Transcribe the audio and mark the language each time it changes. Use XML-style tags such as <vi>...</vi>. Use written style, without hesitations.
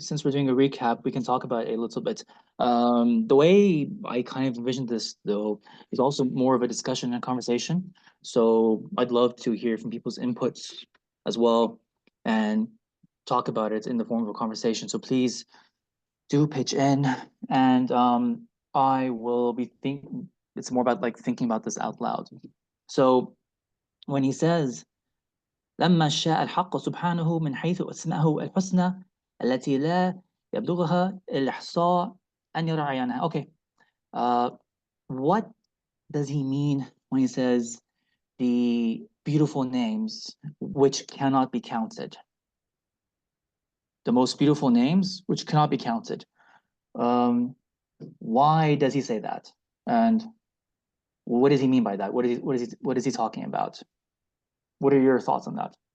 <en>Since we're doing a recap, we can talk about it a little bit. The way I kind of envisioned this, though, is also more of a discussion and conversation. So I'd love to hear from people's inputs as well and talk about it in the form of a conversation. So please do pitch in, and I will be thinking. It's more about like thinking about this out loud. So when he says,</en> <ar>لما شاء الحق سبحانه من حيث أسماءه الحسنى التي لا يبلغها الإحصاء أن يرى عيانها.</ar> <en>Okay, what does he mean when he says the beautiful names which cannot be counted? The most beautiful names which cannot be counted. Why does he say that? And what does he mean by that? What is he talking about? What are your thoughts on that?</en>